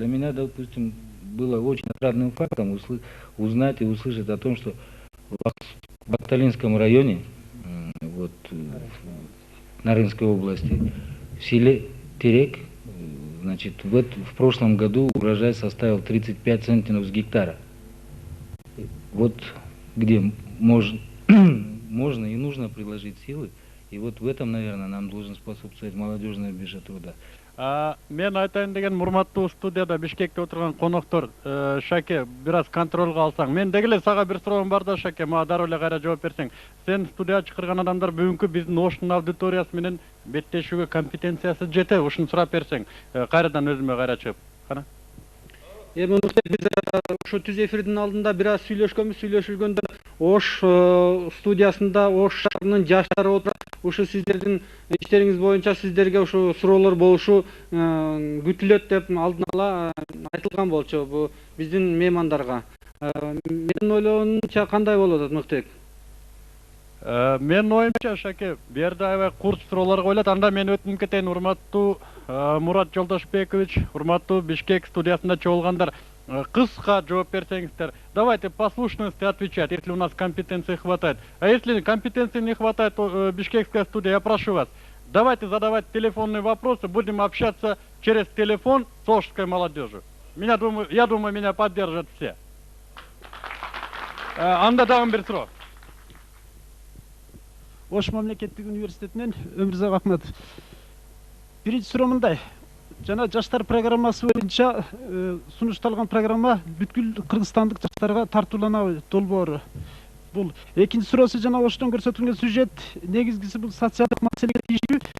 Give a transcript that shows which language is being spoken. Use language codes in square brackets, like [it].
[ru] Для меня, допустим, было очень отрадным фактом узнать и услышать о том, что в Бакталинском районе, вот, в Нарынской области, в селе Терек, значит, в прошлом году урожай составил 35 центнеров с гектара. Вот где можно и нужно приложить силы, и вот в этом, наверное, нам должен способствовать молодежная биржа труда. [ky] Мен айтайын деген урматтуу студияда Бишкекте отурган коноктор, Шаке, бир аз контролго алсаң. Мен дегеле сага бир суроом бар да, Шаке, мага дароо эле кайра жооп берсең. Сен студияга чакырган адамдар бүгүнкү биздин Оштун аудиториясы менен беттешүүгө компетенциясы жетеби? Ушуну сурап берсең, кайрадан өзүмө кайра чыгып. Кана. Эми биз ушу түз эфирдин алдында бир аз сүйлөшүлгөндө Ош студиясында Ош шаарынын жаштары отурат. Ушу сиздердин иштериңиз боюнча сиздерге ушу суроолор болушу күтүлөт деп алдын ала айтылган болчу бу биздин меймандарга. Менин ойлоомча кандай болот атат, Мыктыбек? Менин оюмча, Шаке, бу жерде аябай курч суроолор коюлат. Анда мен өтүнүп кетейин, урматтуу Мурат Жолдошбекович, урматтуу Бишкек студиясында чогулгандар, кыска жооп берсеңиздер. [ru] Давайте послушности отвечать, если у нас компетенции хватает. А если компетенции не хватает, то Бишкекская студия, я прошу вас, давайте задавать телефонные вопросы, будем общаться через телефон с ошской молодежью. Я думаю, меня поддержат все. [ky] Анда дагы бир суроо. Ош мамлекеттик университетинен Өмүрзак Акматов. Биринчи суроо мындай. Жана жаштар программасы боюнча сунушталган программа бүткүл кыргызстандык жаштарга тартууланабы, долбоору. Бул экинчи суроосу жана Оштон көрсөтүлгөн сюжет негизгиси бул социалдык маселеге тийиштүү.